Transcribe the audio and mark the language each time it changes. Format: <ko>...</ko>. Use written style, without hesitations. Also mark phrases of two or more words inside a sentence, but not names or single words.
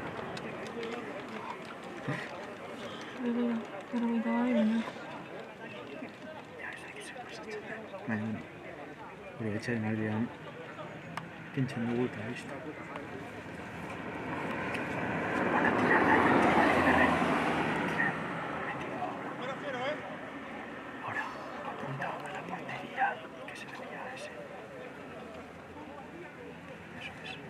<es>Pero me acaba de venir.</es> <tr>Aynen. Buraya çay veriyorum. Pinçin de burada işte.</tr> <es>Ahora, apuntado a la portería, que se veía ese. Eso es.</es>